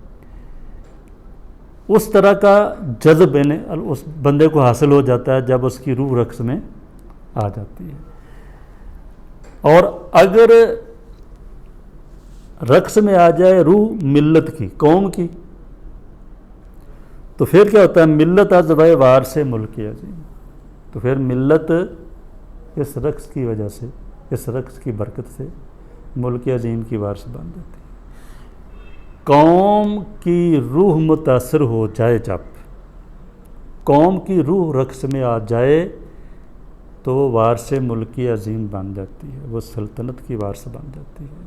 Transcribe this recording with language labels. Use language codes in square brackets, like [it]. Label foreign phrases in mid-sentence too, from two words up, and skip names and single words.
[ur] اس طرح کا جذب اس بندے کو حاصل ہو جاتا ہے جب اس کی روح رقص میں آ جاتی ہے۔ اور اگر رقص میں آ جائے روح ملت کی، قوم کی، تو پھر کیا ہوتا ہے؟ [fa] ملت از و وارث ملک عظیم، [ur] تو پھر ملت اس رقص کی وجہ سے، اس رقص کی برکت سے ملک عظیم کی وارث بن جاتی ہے۔ قوم کی روح متاثر ہو جائے، جب قوم کی روح رقص میں آ جائے تو وہ وارث ملک عظیم بن جاتی ہے، وہ سلطنت کی وارث بن جاتی ہے۔